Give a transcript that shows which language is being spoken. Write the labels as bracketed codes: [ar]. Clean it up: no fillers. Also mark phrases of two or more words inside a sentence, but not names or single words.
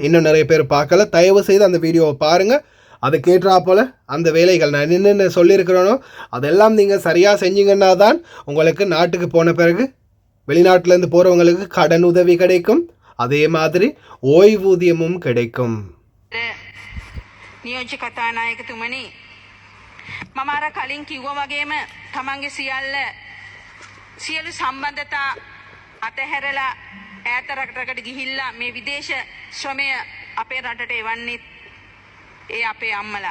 [ta] இன்னும் நிறைய பேர் பார்க்கல, தயவு செய்து அந்த வீடியோவை பாருங்கள். அது கேட்டா போல் அந்த வேலைகள் நான் என்னென்ன சொல்லியிருக்கிறேனோ அதெல்லாம் நீங்கள் சரியாக செஞ்சீங்கன்னா தான் உங்களுக்கு நாட்டுக்கு போன பிறகு வெளிநாட்டிலேருந்து போகிறவங்களுக்கு கடன் உதவி கிடைக்கும், அதே மாதிரி ஓய்வூதியமும் கிடைக்கும். [si] නියෝජ්‍ය කතානායකතුමනි, මම අර කලින් කිව්වා වගේම තමන්ගේ සියලු සම්බන්ධතා අතහැරලා ඈත රටකට ගිහිල්ලා මේ විදේශ ශ්‍රමය අපේ රටට එවන්නෙත් ඒ අපේ අම්මලා.